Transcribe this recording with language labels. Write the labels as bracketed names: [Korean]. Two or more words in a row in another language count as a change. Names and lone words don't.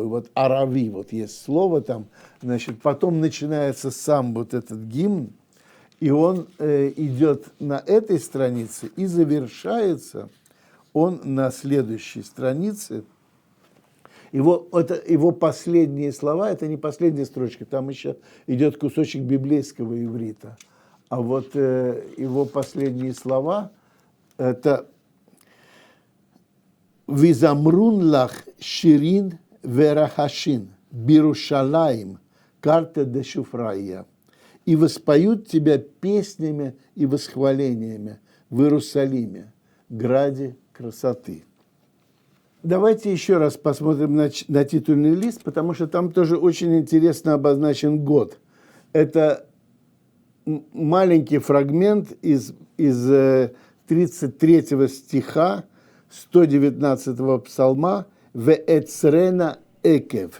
[Russian] Вот арави, вот есть слово там, значит, потом начинается сам вот этот гимн, и он идет на этой странице и завершается он на следующей странице. Его последние слова, это не последняя строчка, там еще идет кусочек библейского иврита. А вот его последние слова – это [Aramaic] «ויזמרון לך שירין ורחשין בירושלים קרתא דשופריא» [Russian] «И воспоют тебя песнями и восхвалениями в Иерусалиме, граде красоты». Давайте еще раз посмотрим на титульный лист, потому что там тоже очень интересно обозначен год. Это маленький фрагмент из 33 стиха 119 псалма [Hebrew] «ואצרנה עקב».